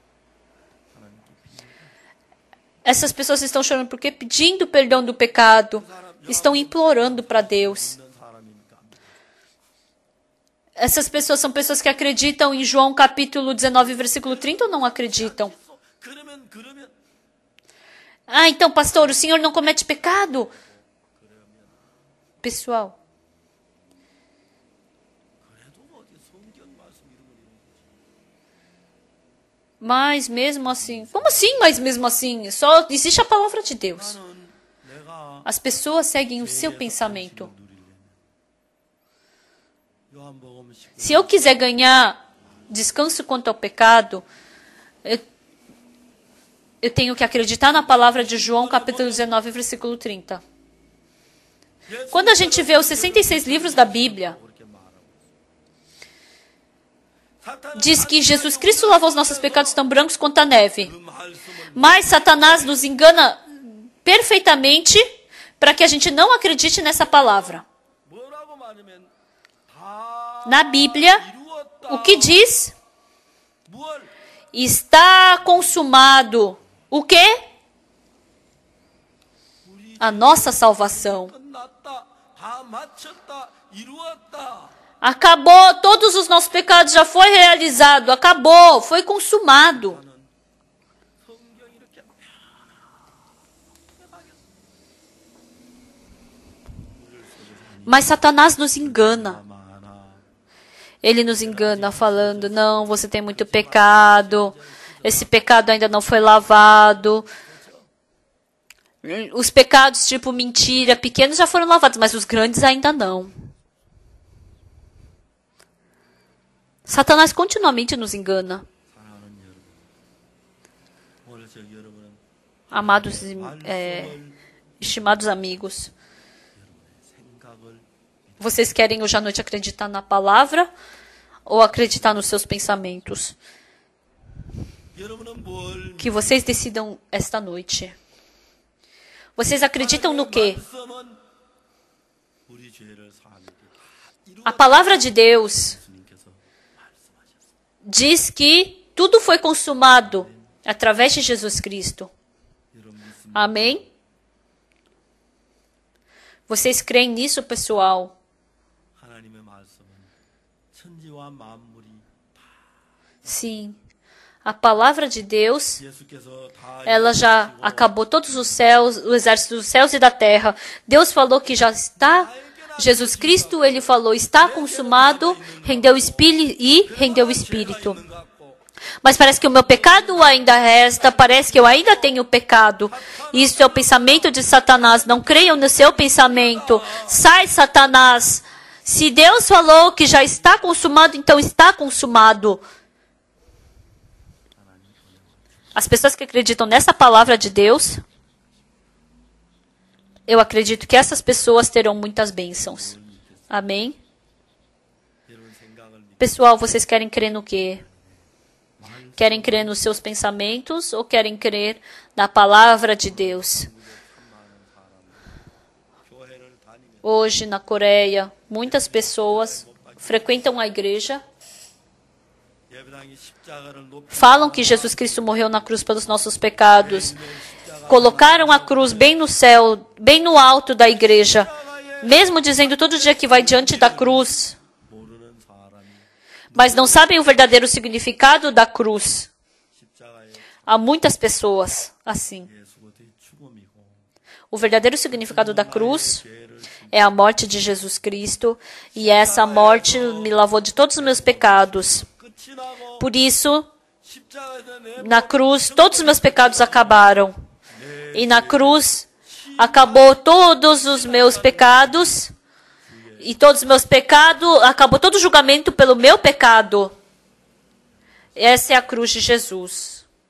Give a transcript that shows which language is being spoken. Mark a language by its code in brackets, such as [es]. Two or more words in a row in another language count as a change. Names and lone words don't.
[pt] Essas pessoas estão chorando porque pedindo perdão do pecado, estão implorando para Deus. [ko] 있는 사람이니까 [pt] Essas pessoas são pessoas que acreditam em João capítulo 19, versículo 30 ou não acreditam? [ko] 그러면 [pt] Ah, então, pastor, o senhor não comete pecado? Pessoal, [ko] 그래도 어디 성경 말씀 이런 걸 [pt] mas mesmo assim... Como assim, mas mesmo assim? Só existe a palavra de Deus. [ko] 나는 내가 [pt] As pessoas seguem o seu pensamento. [ko] 요한복음 19장 [pt] Se eu quiser ganhar descanso quanto ao pecado, eu tenho que acreditar na palavra de João, capítulo 19, versículo 30. Quando a gente vê os 66 livros da Bíblia, diz que Jesus Cristo lavou os nossos pecados tão brancos quanto a neve. Mas Satanás nos engana perfeitamente para que a gente não acredite nessa palavra. [ko] 뭐라고 말하면 다 [pt] Na Bíblia, [ko] 이루었다. [pt] o que diz? [ko] 뭘 [pt] Está consumado. O quê? A nossa salvação. [ko] 끝났다. 다 마쳤다. 이루었다. [pt] Acabou, todos os nossos pecados já foi realizado, acabou, foi consumado. [ko] 성경이 이렇게 [pt] Mas Satanás nos engana. [ko] 많아. [pt] Ele nos engana falando, não, você tem muito pecado, esse pecado ainda não foi lavado. Os pecados tipo mentira, pequenos já foram lavados, mas os grandes ainda não. Satanás continuamente nos engana. [ko] 사랑하는 여러분. 오늘 저기 여러분은 [pt] Amados, [ko] 말씀을 [pt] estimados amigos, [ko] 생각을 [pt] vocês querem hoje à noite acreditar na palavra ou acreditar nos seus pensamentos? [ko] 여러분은 뭘 [pt] Que vocês decidam esta noite. Vocês acreditam no quê? [ko] 말씀은 우리 죄를 사함이고 [pt] A palavra de Deus [ko] 예수님께서 말씀하셨습니다. [pt] diz que tudo foi consumado através de Jesus Cristo. [ko] 여러분 믿습니다. [pt] Amém? Vocês creem nisso, pessoal? [ko] 하나님의 말씀은 천지와 만물이 [pt] Sim. A palavra de Deus, [ko] 예수께서 다 [pt] ela já acabou todos os céus, o exército dos céus e da terra. Deus falou que já está. Jesus Cristo, ele falou, está consumado, rendeu o Espírito. Mas parece que o meu pecado ainda resta, parece que eu ainda tenho pecado. Isso é o pensamento de Satanás. Não creiam no seu pensamento. Sai, Satanás. Se Deus falou que já está consumado, então está consumado. As pessoas que acreditam nessa palavra de Deus, eu acredito que essas pessoas terão muitas bênçãos. Amém? [ko] 여러분 생각을 믿고 [pt] Pessoal, vocês querem crer no quê? Querem crer nos seus pensamentos ou querem crer na palavra de Deus? [ko] 교회를 다니며 [pt] Hoje, na Coreia, muitas pessoas frequentam a igreja, [ko] 예배당이 십자가를 높이 [pt] falam que Jesus Cristo morreu na cruz pelos nossos pecados, colocaram a cruz bem no céu, bem no alto da igreja, mesmo dizendo todo dia que vai diante da cruz, [ko] 모르는 사람이 [pt] mas não sabem o verdadeiro significado da cruz. [ko] 십자가의 [pt] Há muitas pessoas assim. [ko] 예수의 죽음이고 [pt] O verdadeiro significado da cruz é a morte de Jesus Cristo, e essa morte me lavou de todos os meus pecados. [ko] 끝이 나고 [pt] Por isso, [ko] 십자가에서 내 [pt] na cruz, todos os meus pecados acabaram. E na cruz, acabou todos os meus pecados. E todos os meus pecados, acabou todo o julgamento pelo meu pecado. Essa é a cruz de Jesus.